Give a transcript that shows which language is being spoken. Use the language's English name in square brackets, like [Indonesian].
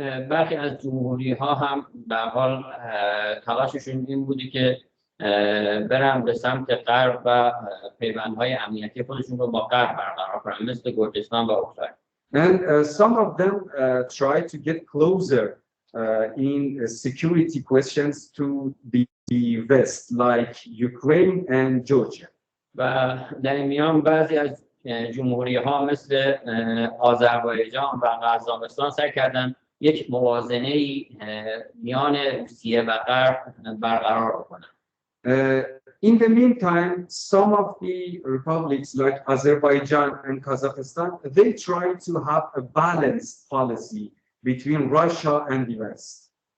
[Persian] برخی از جمهوری‌ها هم در حال تلاششون این بودی که برن به سمت غرب و پیوندهای امنیتی خودشون رو با غرب برقرار کنن، مثل گرجستان و اوکراین. [English] And some of them try to get closer in security questions to the West, like Ukraine and Georgia. [Persian] و در این میان بعضی از جمهوری‌ها مثل آذربایجان و قزاقستان سعی کردن یک موازنه‌ای میان روسیه و غرب برقرار کنند. [English] In the meantime, some of the republics like Azerbaijan and Kazakhstan, they try to have a balanced policy between Russia and the West.